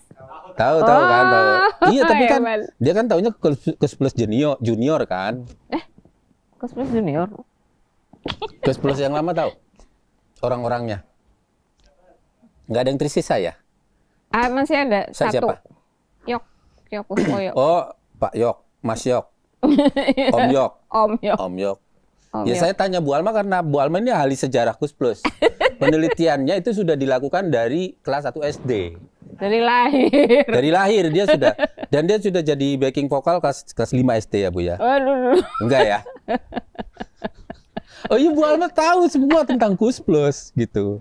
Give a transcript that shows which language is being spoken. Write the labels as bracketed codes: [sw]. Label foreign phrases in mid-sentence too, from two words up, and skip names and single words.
[id] Tahu kan, tahu. Iya, tapi kan hebat. dia kan taunya Kus Plus junior kan. Kus Plus junior. Kus Plus yang lama tahu? Orang-orangnya. Nggak ada yang tersisa ya? Masih ada satu. Siapa? Yok Kuswoyo. Oh, Pak Yok, Mas Yok, Om Yok. Om Yok. Om Yok. Om Ya Yok. saya tanya Bu Alma karena Bu Alma ini ahli sejarah Kus Plus. Penelitiannya itu sudah dilakukan dari kelas 1 SD. Dari lahir. Dari lahir dia sudah, dan dia sudah jadi backing vokal kelas 5 SD ya, Bu ya? Waduh. Enggak ya? Oh iya, Bu Alma tahu semua tentang Kus Plus gitu.